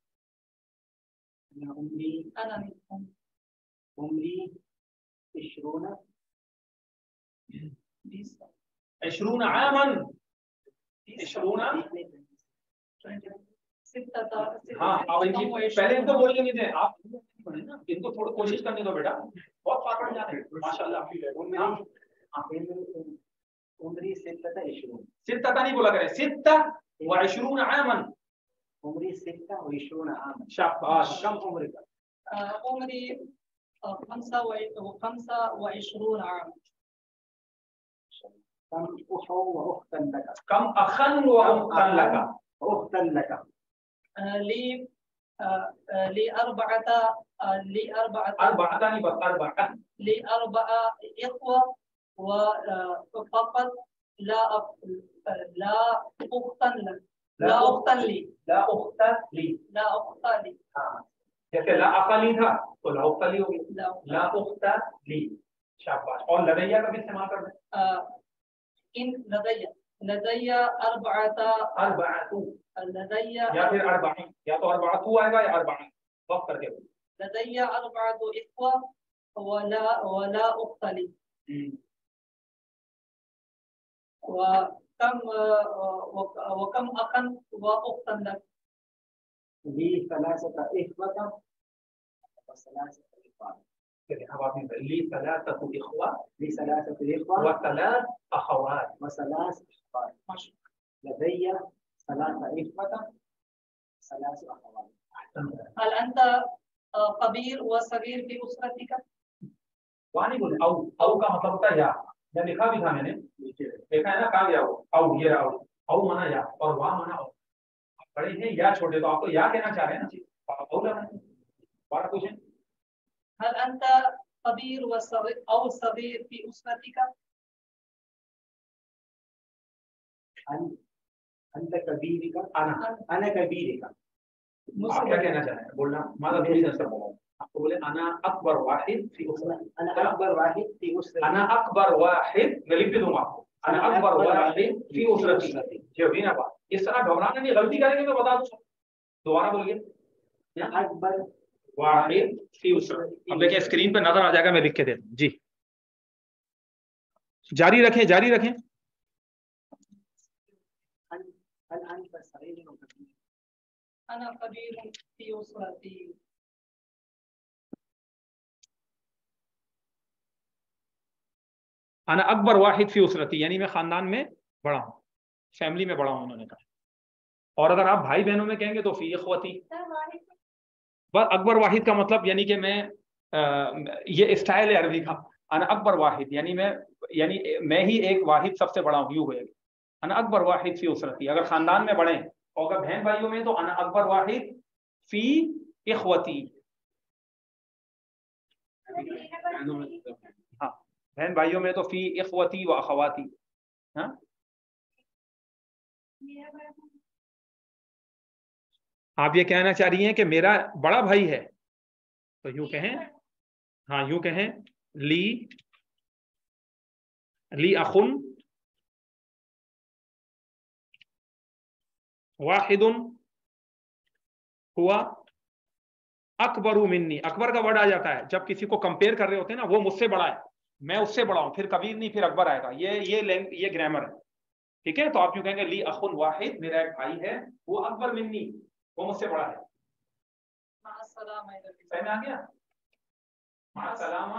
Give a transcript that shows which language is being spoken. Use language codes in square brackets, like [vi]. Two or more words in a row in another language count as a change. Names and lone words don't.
[ar] عمري عشرون عاماً، عشرون. [hi] हाँ अब इनकी पहले इनको बोलेंगे थे आप ना, इनको थोड़ी कोशिश करने दो बेटा, बहुत फॉरवर्ड जाने माशाल्लाह। [ar] عمري ستة عشرون, [hi] सित्ता नहीं बोला करें, [ar] ستة وعشرون عاماً, عمري ستة وعشرون عاماً. [hi] शाबाश। [ar] كم عمرك? عمري 25 عام. كم أخو وأختاً لك, كم أخاً وأختاً لك, أختاً لك. لي أربعة [hi] नहीं बस अर्बअ, [ar] لي أربع إخوة وفقط لا أختاً لي، لا أختاً لي. [hi] हाँ जैसे [ar] لا عقلي [hi] था तो [ar] لا أخت لي [hi] हो गई, [ar] لا أخت لي. [hi] शाबाश। और लदैया का भी इस्तेमाल कर दें। [ar] إن لديّ أربعةُ لديّ, [hi] या फिर अर्बअ, या तो अर्बअतु आएगा या अर्बअ, वक्त करके [ar] لديّ أربعةُ إخوة ولا أخت لي. وكم أخاً وأختاً لك. لي ثلاثة إخوة وثلاثة إخوان. [hi] अब आपने [ar] لي ثلاثةُ إخوة, لي ثلاثة إخوة وثلاث أخوات, وثلاث أخوات. لديّ ثلاثة إخوة ثلاث أخوات. هل أنت كبير وصغير في أسرتك. [hi] वानी बोले औ का मतलब होता है या लिखा भी था मैंने, देखा है ना, कहा गया वो औ, ये औ माना या और वाह माना औ। बड़े हैं या छोटे, तो आप तो या कहना चाह रहे हैं ना, औ लगाना है। बारह क्वेश्चन। [ar] هل أنت كبير وصغير في أسرتك. أنت كبيرك، أنا كبيرك. [hi] आप क्या कहना चाह रहे हैं बोलना, मादा थोड़ी नजर बोलो। आपको बोले [ar] أنا أكبر واحد في أسرتي, أنا أكبر واحد في أسرتي, أنا أكبر واحد, [hi] मैं लिख भी दूंगा आपको, [ar] أنا أكبر واحد في أسرتي. [hi] जो भी ना बात, इस तरह घबराना नहीं, गलती करेंगे तो बता दूं। दोबारा बोलिए, [ar] अकबर واحد في أسرتي. [hi] अब देखिए स्क्रीन पे नजर आ जाएगा, मैं लिख के दे दूं जी। जारी रखें, जारी रखें। [ar] أنا كبير في أسرتي. أنا أكبر واحد في أسرتي, [hi] यानी मैं खानदान में बड़ा हूँ, फैमिली में बड़ा हूँ, उन्होंने कहा। और अगर आप भाई बहनों में कहेंगे तो [ar] في إخوتي. [hi] बस [ar] أكبر واحد [hi] का मतलब यानी कि मैं, ये स्टाइल है अरबी का। [ar] أنا أكبر واحد [hi] यानी मैं ही एक वाहिद सबसे बड़ा हूँ, यूं होएगा। [ar] أنا أكبر واحد في أسرتي, [hi] अगर खानदान में बड़े, और अगर बहन भाइयों में तो [ar] أنا أكبر واحد في إخوتي. [hi] हाँ बहन भाइयों में तो [ar] في إخوتي وأخواتي. [hi] हाँ आप ये कहना चाह रही हैं कि मेरा बड़ा भाई है, तो यूं कहें, हाँ यूं कहें, [ar] لي أخٌ واحدٌ هو أكبرُ مني. [hi] अकबर का वर्ड आ जाता है जब किसी को कंपेयर कर रहे होते हैं ना, वो मुझसे बड़ा है, मैं उससे बड़ा हूं, फिर कबीर नहीं फिर अकबर आएगा। ये ग्रामर है, ठीक है। तो आप यूं कहेंगे [ar] لي أخٌ واحد, [hi] मेरा एक भाई है, वो [ar] أكبر مني, [hi] वो मुझसे बड़ा है। समझ में आ गया? मासलामा।